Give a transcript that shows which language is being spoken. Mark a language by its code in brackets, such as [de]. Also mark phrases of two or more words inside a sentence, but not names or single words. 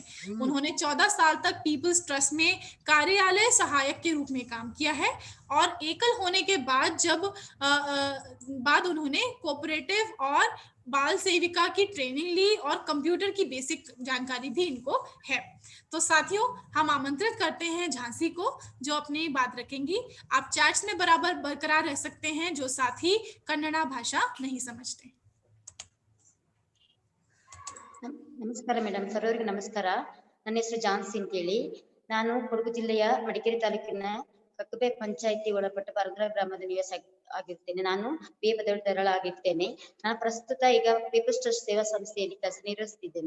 [hi] उन्होंने 14 साल तक पीपल्स ट्रस्ट में कार्यालय सहायक के रूप में काम किया है और एकल होने के बाद उन्होंने कोऑपरेटिव और बाल सेविका की ट्रेनिंग ली और कंप्यूटर की बेसिक जानकारी भी इनको है। तो साथियों, हम आमंत्रित करते हैं झांसी को जो अपनी बात रखेंगी। आप चैट्स में बराबर बरकरार रह सकते हैं जो साथी कन्नड़ा भाषा नहीं समझते। [kn] ನಮಸ್ಕಾರ ಮೇಡಮ್, ಸರ್ವರಿಗೆ ನಮಸ್ಕಾರ. ನನ್ನ ಹೆಸರು ಜಾನ್ಸಿ ಅಂತೇಳಿ. ನಾನು ಕೊಡಗು ಜಿಲ್ಲೆಯ ಮಡಿಕೇರಿ ತಾಲೂಕಿನ ಕಕ್ಕುಬೆ ಪಂಚಾಯಿತಿ ಒಳಪಟ್ಟ ಪರಗ್ರ ಗ್ರಾಮದ ನಿವಾಸ ಆಗಿರ್ತೇನೆ. ನಾನು ಬಿ ಬದಳಾಗಿರ್ತೇನೆ. ನಾನು ಪ್ರಸ್ತುತ ಈಗ ಪೀಪಲ್ಸ್ ಟ್ರಸ್ಟ್ ಸೇವಾ ಸಂಸ್ಥೆಯಲ್ಲಿ ಕೆಲಸ ನಿರ್ವಹಿಸುತ್ತಿದ್ದೇನೆ.